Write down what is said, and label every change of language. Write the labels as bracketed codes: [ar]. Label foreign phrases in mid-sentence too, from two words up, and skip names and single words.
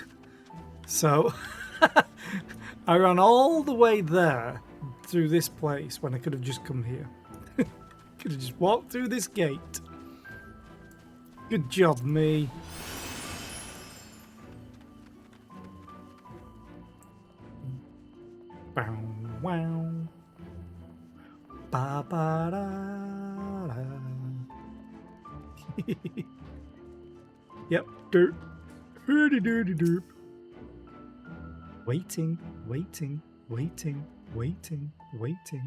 [en] So I ran all the way there through this place when I could have just come here. Could have just walked through this gate. Good job, me. Bow, wow. Ba ba da da. Yep, dirt. Hurdy dirty derp. Waiting, waiting, waiting, waiting, waiting.